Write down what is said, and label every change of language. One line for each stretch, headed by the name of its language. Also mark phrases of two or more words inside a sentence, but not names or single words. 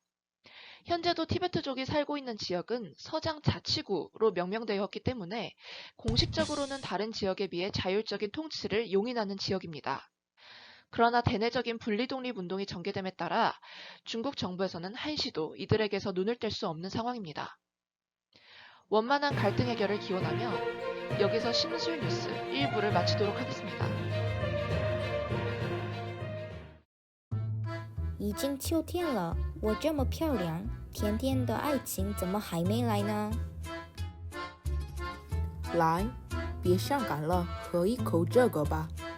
Korean: 현재도 티베트족이 살고 있는 지역은 서장 자치구로 명명되었기 때문에 공식적으로는 다른 지역에 비해 자율적인 통치를 용인하는 지역입니다. 그러나 대내적인 분리독립운동이 전개됨에 따라 중국 정부에서는 한시도 이들에게서 눈을 뗄 수 없는 상황입니다. 원만한 갈등 해결을 기원하며 여기서 심술 뉴스 1부를 마치도록 하겠습니다.
Chinese: 已经秋天了，我这么漂亮，甜甜的爱情怎么还没来呢？来，别伤感了，喝一口这个吧。